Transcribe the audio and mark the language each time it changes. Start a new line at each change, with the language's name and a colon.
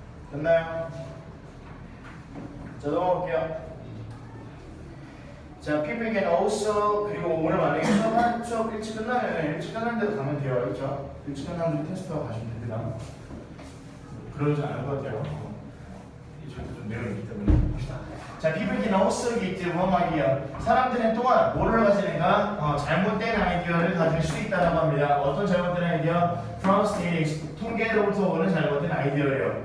Korean: 됐나요? 자, 넘어갈게요. 자,
English: people can also
Korean: 그리고 오늘 만약에 수업 일찍 끝나는 데로 가면 돼요. 알겠죠? 일찍 끝나는 데 테스트하고 가시면 됩니다. 그러지 않을 것 같아요. 이쪽에도 좀 내용이 있기 때문에 봅시다.
English: 자, people can also get wrong idea.
Korean: 사람들은 또한 뭐를 가지는가? 잘못된 아이디어를 가질 수 있다고 합니다. 어떤 잘못된 아이디어?
English: From statistics.
Korean: 통계로부터 오는 잘못된 아이디어예요.